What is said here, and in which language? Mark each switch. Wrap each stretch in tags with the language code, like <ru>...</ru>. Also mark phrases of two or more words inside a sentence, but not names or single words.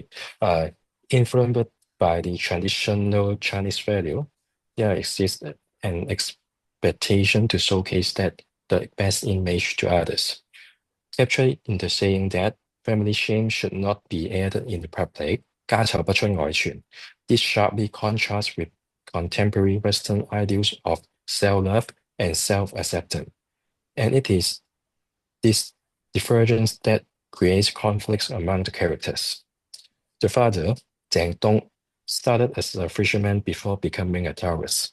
<en>Influenced by the traditional Chinese value, there exists an expectation to showcase that the best image to others. Captured in the saying that family shame should not be aired in the public,</en> <zh>家醜不出外傳.</zh> <en>This sharply contrasts with contemporary Western ideals of self-love and self-acceptance. And it is this divergence that creates conflicts among the characters. The father, Zhang Dong, started as a fisherman before becoming a terrorist.</en>